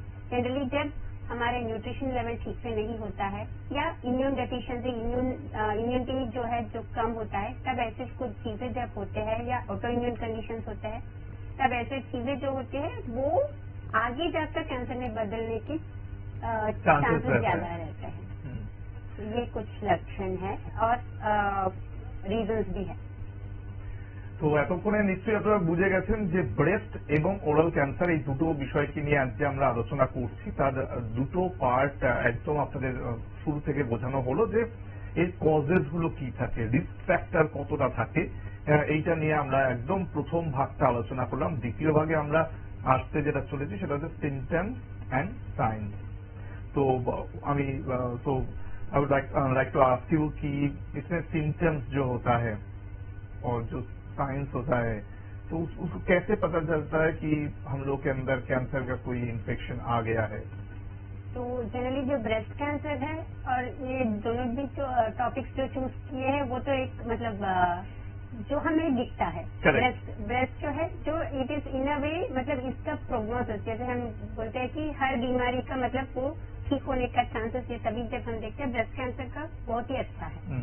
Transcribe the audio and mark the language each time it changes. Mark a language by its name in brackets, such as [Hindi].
[Hindi] Generally जब हमारे nutrition level ठीक से नहीं होता है या इम्यून डेफिशिएंसी, इम्यूनिटी जो है जो कम होता है, तब ऐसे कुछ चीजें जब होते हैं, या ऑटो इम्यून कंडीशंस होते हैं, तब ऐसे चीजें जो होती है वो आगे जाकर कैंसर में बदलने की चांसेस ज्यादा रहते हैं। ये कुछ लक्षण है और रीजंस भी है। [Bangla] তো এতক্ষণে নিশ্চয়ই আপনারা বুঝে গেছেন যে ব্রেস্ট এবং ওরাল ক্যান্সার এই দুটো বিষয়কে নিয়ে আজ যে আমরা আলোচনা করছি তার দুটো পার্ট একদম আপনাদের শুরু থেকে বোঝানো হলো যে এর কজেস গুলো কি থাকে, রিস্ক ফ্যাক্টর কতটা থাকে, এইটা নিয়ে আমরা একদম প্রথম ভাগটা আলোচনা করলাম। দ্বিতীয় ভাগে আমরা আসতে যেটা চলেছি সেটা হচ্ছে সিমটমস এন্ড সাইন্স। তো আমি [Hindi] तो I would like to ask you कि इसमें सिम्टम्स जो होता है और जो साइंस होता है, तो उसको कैसे पता चलता है कि हम लोग के अंदर कैंसर का कोई इन्फेक्शन आ गया है? तो जनरली जो ब्रेस्ट कैंसर है और ये दोनों भी जो टॉपिक्स जो चूज किए हैं वो तो एक मतलब जो हमें दिखता है, ब्रेस्ट जो है जो इट इज इन अ वे, मतलब इसका प्रोग्नोसिस, जैसे हम बोलते हैं कि हर बीमारी का मतलब वो ठीक होने का चांसेस, ये सभी जब हम देखते हैं ब्रेस्ट कैंसर का बहुत ही अच्छा है।